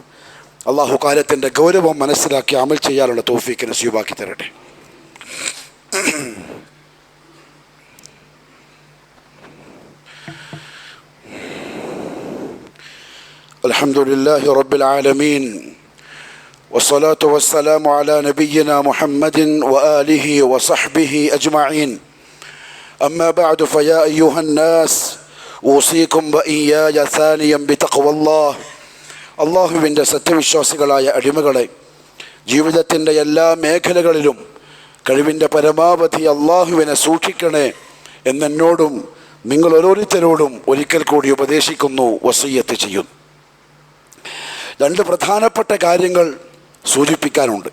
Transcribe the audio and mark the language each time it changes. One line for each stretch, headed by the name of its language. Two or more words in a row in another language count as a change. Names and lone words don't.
Malayalam: അള്ളാഹു കാലത്തിൻ്റെ ഗൗരവം മനസ്സിലാക്കി അമൽ ചെയ്യാനുള്ള തൗഫീഖ് നസീബാക്കി തരട്ടെ.
Arabic: الحمد لله رب العالمين. والصلاة والسلام على نبينا محمد وآله وصحبه أجمعين. أما بعد فيا أيها الناس أوصيكم وإياي ثانيا بتقوى الله.
Malayalam: അള്ളാഹുവിൻ്റെ സത്യവിശ്വാസികളായ അടിമകളെ, ജീവിതത്തിൻ്റെ എല്ലാ മേഖലകളിലും കഴിവിൻ്റെ പരമാവധി അള്ളാഹുവിനെ സൂക്ഷിക്കണേ എന്നോടും നിങ്ങൾ ഓരോരുത്തരോടും ഒരിക്കൽ കൂടി ഉപദേശിക്കുന്നു, വസിയ്യത്ത് ചെയ്യുന്നു. രണ്ട് പ്രധാനപ്പെട്ട കാര്യങ്ങൾ സൂചിപ്പിക്കാനുണ്ട്.